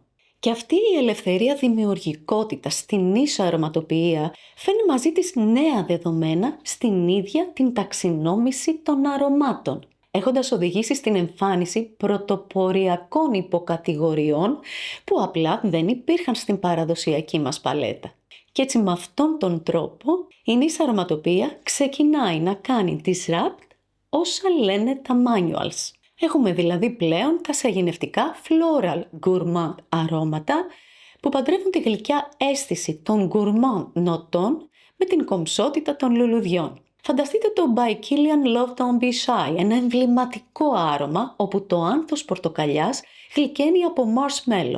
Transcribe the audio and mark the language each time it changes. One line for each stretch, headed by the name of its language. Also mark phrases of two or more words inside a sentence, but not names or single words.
Greek: Και αυτή η ελευθερία δημιουργικότητα στην νης αρωματοποιία φέρνει μαζί της νέα δεδομένα στην ίδια την ταξινόμηση των αρωμάτων, έχοντας οδηγήσει στην εμφάνιση πρωτοποριακών υποκατηγοριών που απλά δεν υπήρχαν στην παραδοσιακή μας παλέτα. Και έτσι με αυτόν τον τρόπο η νης αρωματοποιία ξεκινάει να κάνει disrupt όσα λένε τα manuals. Έχουμε δηλαδή πλέον τα σαγηνευτικά
English: floral gourmand
Greek: αρώματα που παντρεύουν τη γλυκιά αίσθηση των gourmand νοτών με την κομψότητα των λουλουδιών. Φανταστείτε το By Kilian Love Don't Be Shy, ένα εμβληματικό άρωμα όπου το άνθος πορτοκαλιάς γλυκαίνει από marshmallow.